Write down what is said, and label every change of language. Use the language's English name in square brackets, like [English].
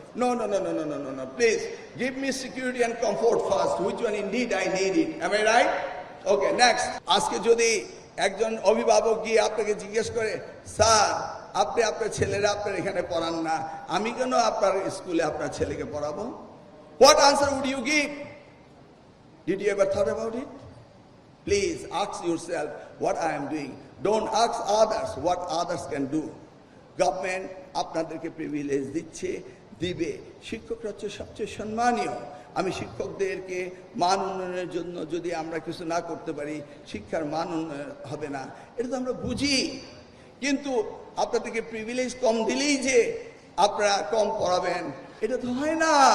[English] No no no no no no no no, please give me security and comfort first, which one indeed I need it. Am I right? Okay, next. [Bangla] আজকে যদি একজন অভিভাবক গিয়ে আপনাকে জিজ্ঞেস করে, sir আপনি আপনার ছেলেরা আপনার এখানে পড়ান না, আমি কেন আপনার স্কুলে আপনার ছেলেকে পড়াবো? [English] What answer would you give? Did you ever thought about it? Please ask yourself what I am doing. Don't ask others what others can do. [Bangla] Government আপনাদেরকে প্রিভিলেজ দিচ্ছে, দিবে। শিক্ষকরা হচ্ছে সবচেয়ে সম্মানীয়। আমি শিক্ষকদেরকে মান উন্নয়নের জন্য যদি আমরা কিছু না করতে পারি, শিক্ষার মান উন্নয়ন হবে না, এটা তো আমরা বুঝি। কিন্তু আপনাদেরকে প্রিভিলেজ কম দিলেই যে আপনারা কম পড়াবেন, এটা তো হয় না।